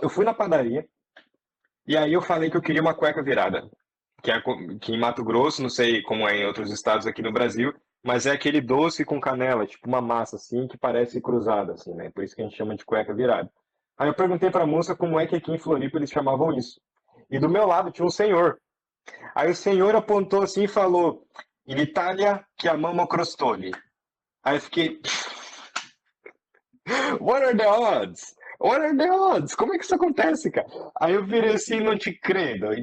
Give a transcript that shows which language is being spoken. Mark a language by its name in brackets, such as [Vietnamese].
[Portuguese] Eu fui na padaria, e aí eu falei que eu queria uma cueca virada, que em Mato Grosso, não sei como é em outros estados aqui no Brasil, mas é aquele doce com canela, tipo uma massa assim, que parece cruzada, assim, né? Por isso que a gente chama de cueca virada. Aí eu perguntei pra moça como é que aqui em Floripa eles chamavam isso. E do meu lado tinha um senhor. Aí o senhor apontou assim e falou: [Italian] In Itália chiamamo crostoli. [Portuguese] Aí eu fiquei, [English] what are the odds? What are the odds? [Portuguese] Como é que isso acontece, cara? Aí eu virei assim, não te credo.